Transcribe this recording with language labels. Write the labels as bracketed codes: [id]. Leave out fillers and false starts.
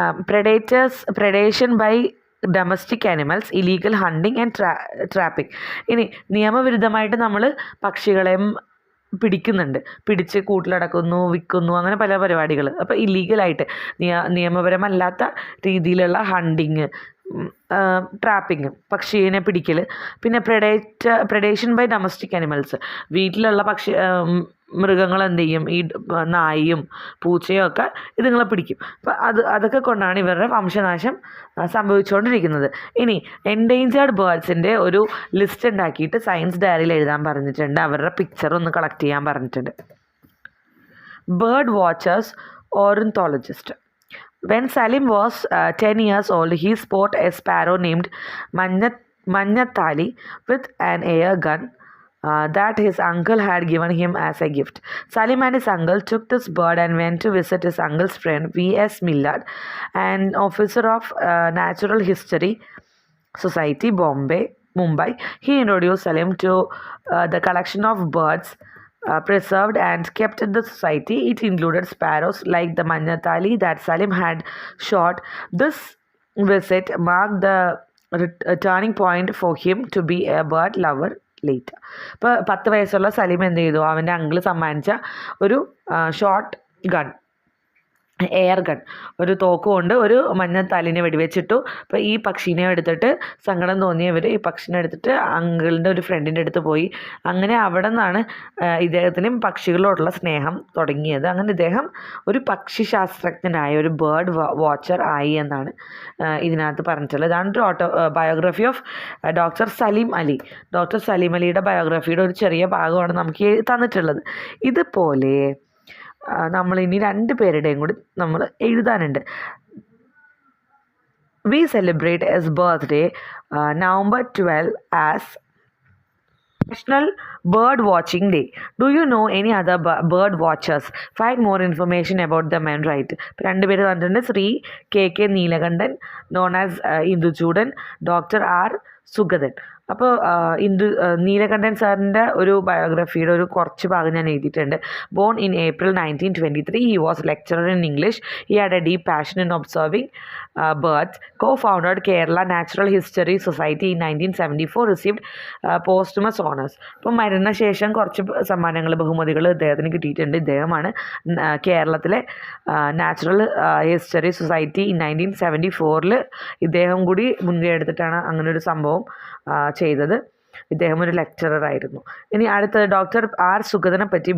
[en] predation by domestic animals, illegal hunting and trapping. [ml] ഇനി നിയമവിരുദ്ധമായിട്ട് നമ്മൾ പക്ഷികളെയും പിടിച്ച് കൂട്ടിലടക്കുന്നു, വിൽക്കുന്നു, അങ്ങനെ പല പരിപാടികൾ. അപ്പോൾ ഇല്ലീഗലായിട്ട് നിയമപരമല്ലാത്ത രീതിയിലുള്ള ഹണ്ടിങ്, ട്രാപ്പിങ്, പക്ഷീനെ പിടിക്കൽ. പിന്നെ പ്രഡേഷൻ ബൈ ഡൊമസ്റ്റിക് അനിമൽസ്, വീട്ടിലുള്ള മൃഗങ്ങൾ എന്ത് ചെയ്യും, ഈ നായയും പൂച്ചയും ഒക്കെ ഇതുങ്ങളെ പിടിക്കും. അപ്പം അതൊക്കെ കൊണ്ടാണ് ഇവരുടെ വംശനാശം സംഭവിച്ചുകൊണ്ടിരിക്കുന്നത്. ഇനി എൻഡേഞ്ചേർഡ് ബേർഡ്സിൻ്റെ ഒരു ലിസ്റ്റ് ഉണ്ടാക്കിയിട്ട് സയൻസ് ഡയറിയിൽ എഴുതാൻ പറഞ്ഞിട്ടുണ്ട്. അവരുടെ പിക്ചർ ഒന്ന് കളക്ട് ചെയ്യാൻ പറഞ്ഞിട്ടുണ്ട്. [en] Bird watchers, ornithologist. When Salim was 10 years old, he spotted a sparrow named Manyathali with an air gun that his uncle had given him as a gift. Salim and his uncle took this bird and went to visit his uncle's friend V.S. Millard, an officer of Natural History Society, Mumbai. He introduced Salim to the collection of birds preserved and kept in the society. It included sparrows like the Manyathali that Salim had shot. This visit marked the turning point for him to be a bird lover later. [ml] ഇപ്പോൾ 10 വയസ്സുള്ള സലീം എന്ത് ചെയ്തു, അവൻ്റെ uncle സമ്മാനിച്ച ഒരു shot gun, air gun, ഒരു തോക്ക് കൊണ്ട് ഒരു മഞ്ഞത്താലിനെ വെടിവെച്ചിട്ടു. അപ്പോൾ ഈ പക്ഷീനെ എടുത്തിട്ട് സങ്കടം തോന്നിയവർ ഈ പക്ഷിനെ എടുത്തിട്ട് അങ്കിളിൻ്റെ ഒരു ഫ്രണ്ടിൻ്റെ അടുത്ത് പോയി. അങ്ങനെ അവിടെ നിന്നാണ് ഇദ്ദേഹത്തിനും പക്ഷികളോടുള്ള സ്നേഹം തുടങ്ങിയത്. അങ്ങനെ ഇദ്ദേഹം ഒരു പക്ഷി ശാസ്ത്രജ്ഞനായ, ഒരു ബേർഡ് വാച്ചർ ആയി എന്നാണ് ഇതിനകത്ത് പറഞ്ഞിട്ടുള്ളത്. ഇതാണ് ഒരു biography of doctor Saleem Ali. Doctor Saleem അലിയുടെ ബയോഗ്രഫിയുടെ ഒരു ചെറിയ ഭാഗമാണ് നമുക്ക് തന്നിട്ടുള്ളത്. ഇതുപോലെ നമ്മളിനി 2 പേരുടെയും കൂടി നമ്മൾ എഴുതാനുണ്ട്. [en] We celebrate his birthday November 12 as National Bird Watching Day. Do you know any other bird watchers? Find more information about them and write. [ml] 2 പേര് തന്നിട്ടുണ്ട്. Shri KK Neelakantan, [en] known as [ml] Induchoodan, doctor R Sugathan. അപ്പോൾ നീലകണ്ഠൻ സാറിൻ്റെ ഒരു ബയോഗ്രഫിയുടെ ഒരു കുറച്ച് ഭാഗം ഞാൻ എഴുതിയിട്ടുണ്ട്. [en] Born in April 1923, he was lecturer in English. He had a deep passion in observing birds. Co-founded Kerala Natural History Society in 1974, received posthumous honors. [ml] അപ്പോൾ മരണശേഷം കുറച്ച് സമ്മാനങ്ങൾ, ബഹുമതികൾ ഇദ്ദേഹത്തിന് കിട്ടിയിട്ടുണ്ട്. ഇദ്ദേഹമാണ് കേരളത്തിലെ നാച്ചുറൽ ഹിസ്റ്ററി സൊസൈറ്റി 1974 ഇദ്ദേഹം കൂടി മുൻകൈ എടുത്തിട്ടാണ് അങ്ങനെ ഒരു സംഭവം ചെയ്തത്. ഇദ്ദേഹം ഒരു ലെക്ചറർ ആയിരുന്നു. ഇനി അടുത്തത് ഡോക്ടർ ആർ സുഗതനെ പറ്റി.